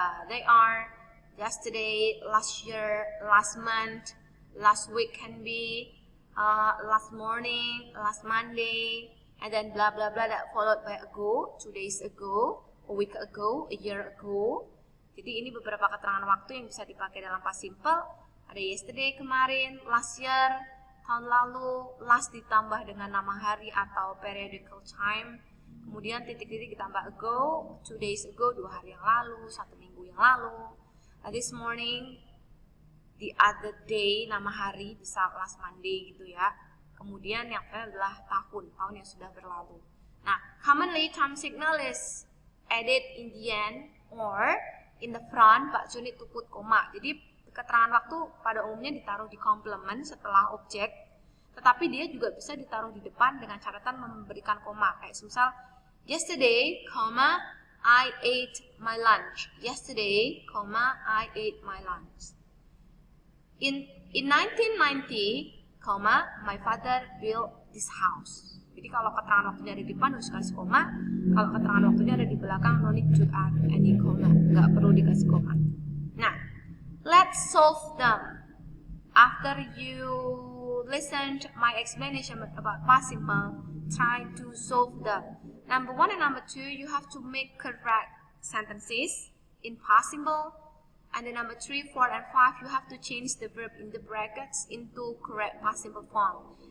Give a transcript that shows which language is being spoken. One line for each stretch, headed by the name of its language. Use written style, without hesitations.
English: They are yesterday, last year, last month, last week can be, last morning, last Monday, and then blah blah blah that followed by ago, 2 days ago, a week ago, a year ago.
Indonesian: Jadi ini beberapa keterangan waktu yang bisa dipakai dalam past simple. Ada yesterday kemarin, last year, tahun lalu, last ditambah dengan nama hari atau periodical time. Kemudian titik-titik ditambah ago, 2 days ago, 2 hari yang lalu, 1 minggu yang lalu.
English: This morning, the other day,
Indonesian: nama hari bisa
English: last Monday gitu ya.
Indonesian: Kemudian yang terakhir adalah tahun yang sudah berlalu.
English: Nah, commonly time signal is added in the end or in the front, but you need to put koma.
Indonesian: Jadi keterangan waktu pada umumnya ditaruh di complement setelah objek, tetapi dia juga bisa ditaruh di depan dengan catatan memberikan koma. Kayak misal
English: Yesterday, comma, I ate my lunch. Yesterday, comma, I ate my lunch. In 1990, comma, my father built this house.
Indonesian: Jadi kalau keterangan waktunya ada di depan harus kasih koma. Kalau keterangan waktunya ada di belakang,
English: no need to add any comma.
Indonesian: Nggak perlu dikasih koma.
English: Nah, let's solve them. After you listen to my explanation about past simple, try to solve them. Number 1 and number 2, you have to make correct sentences in past simple. And then number 3, 4, and 5, you have to change the verb in the brackets into correct past simple form.